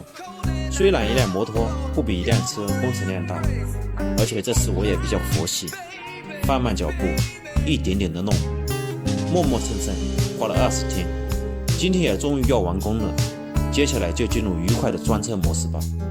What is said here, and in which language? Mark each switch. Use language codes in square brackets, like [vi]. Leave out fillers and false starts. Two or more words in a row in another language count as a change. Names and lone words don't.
[zh] 雖然一輛摩托不比一輛車工程量大，而且這次我也比較佛系，放慢腳步，一點點的弄，磨磨蹭蹭，花了20天。今天也終於要完工了，接下來就進入愉快的裝車模式吧。